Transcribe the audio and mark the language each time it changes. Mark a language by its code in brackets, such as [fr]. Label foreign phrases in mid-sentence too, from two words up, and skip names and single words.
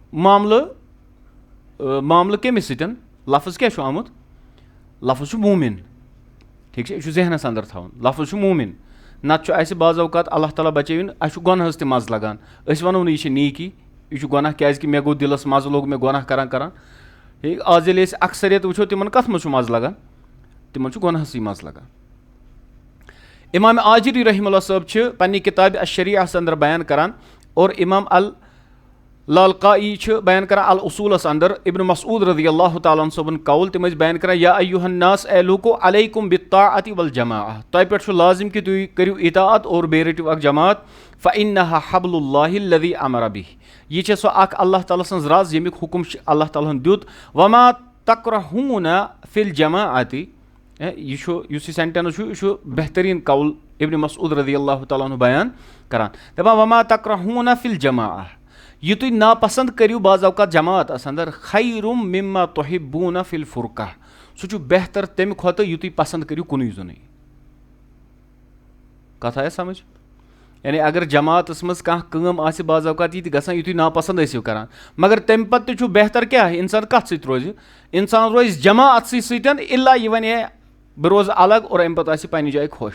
[ks] معاملہٕ کٔمِس سۭتۍ لفظ کیٛاہ چھُ آمُت لفظ چھُ مومن ٹھیٖک چھا یہِ چھُ ذہنس اندر تھاوُن لفظ چھُ مومن نتہٕ چھُ اسہِ بعض اوقات اللہ تعالیٰ بچٲوِن اسہِ چھُ گۄنہس تہِ مزٕ لگان أسۍ ونو نہٕ یہِ چھِ نیٖکی یہِ چھُ گۄناہ کیٛازِ کہِ مےٚ گوٚو دِلس مزٕ لوٚگ مےٚ گۄناہ کران ٹھیٖک آز ییٚلہِ أسۍ اکثریت وٕچھو تِمن کتھ منٛز چھُ مزٕ لگان تِمن چھُ گۄنہسٕے مزٕ لگان امام آجری [ar] رحمہ اللہ [ks] صٲب چھِ پننہِ کِتابہِ الشریعہس اندر بیان کران اور امام اللالقائی چھِ بیان کران الاصوٗلس اندر ابن مسعود [ar] رضی اللہ تعالیٰ عنہ [ks] صٲبُن قول تِم ٲسۍ بیان کران [ar] یا ایُّہا الناس [ks] اے لوٗکو [ar] علیکم بالطاعۃ والجماعہ [ks] تۄہہِ پٮ۪ٹھ چھُ لازم کہِ تُہۍ کٔرِو اطاعت اور بیٚیہِ رٔٹِو اکھ جماعت [ar] فانہا حبل اللہ الذی امر بہ [ks] یہِ چھےٚ سۄ اکھ اللہ تعالیٰ سٕنٛز رز ییٚمیُک حُکم چھُ اللہ تعالیٰ ہن دیُت [ar] وما تکرہوٗن فی الجماعۃ [ks] یہِ چھُ یُس یہِ سینٹینس چھُ یہِ چھُ بہتریٖن قول ابن مسعود [ar] رضی اللہ تعالیٰ عنہ [ks] بیان کران دپان [ar] وما تکرہوٗن فی الجماعہ [ks] یہِ تُہۍ ناپسنٛد کٔرِو بعض اوقات جماعتس اندر [ar] خیرم مما تحبوٗن فی الفرقہ [ks] سُہ چھُ بہتر تمہِ کھۄتہٕ یہِ تُہۍ پسنٛد کٔرِو کُنُے زوٚنُے کتھ آیا سمجھ یعنی اگر جماعتس منٛز کانٛہہ کٲم آسہِ بعض اوقات یہِ تہِ گژھان یہِ تُہۍ ناپسنٛد ٲسِو کران مگر تمہِ پتہٕ تہِ چھُ بہتر کیٛاہ اِنسان کتھ سۭتۍ روزِ انسان روزِ جماعت سٕے سۭتۍ الا یہِ ونہِ ہے بہٕ روزٕ الگ اور اَمہِ پَتہٕ آسہِ پنٛنہِ جایہِ خۄش.